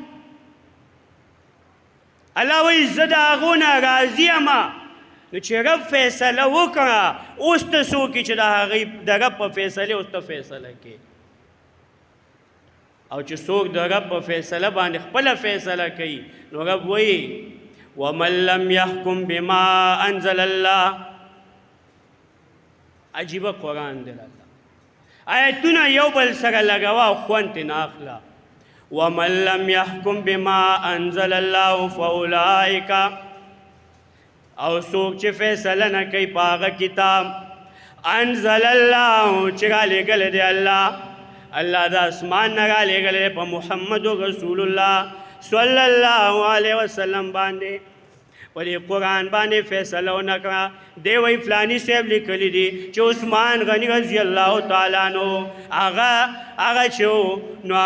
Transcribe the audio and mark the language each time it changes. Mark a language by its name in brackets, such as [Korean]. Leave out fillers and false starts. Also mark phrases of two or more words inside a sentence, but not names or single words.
[Pashto] الله وایي زه د هغو نه راضي یمه نو چې رب فیصله وکړه اوس ته څوک چې د هغوی د رب په فیصلې اوس ته فیصله کوي او چې څوک د رب په فیصله باندې خپله فیصله کوي نو رب وایي [Arabic] ومن لم يحكم بما انزل الله [Pashto] عجیبه قرآن دی الله آیتونه یو بل سره لګوه او خوند ترې نه اخله [Arabic] ومن لم يحكم بما انزل الله فاولئک [Pashto] او څوک چې فیصله نه کوي په هغه کتاب [Arabic] انزل الله [Pashto] چې رالیږلی دی الله الله د اسمان نه رالیږلی دی په محمد رسول الله [Arabic] صلی الله علیه وسلم [Pashto] باندې په دې قرآن باندې فیصله ونه کړه دی وایي فلاني صاحب لیکلی دي چې عثمان غني [Arabic] رضی الله تعالی عنه [Pashto] هغه چې نو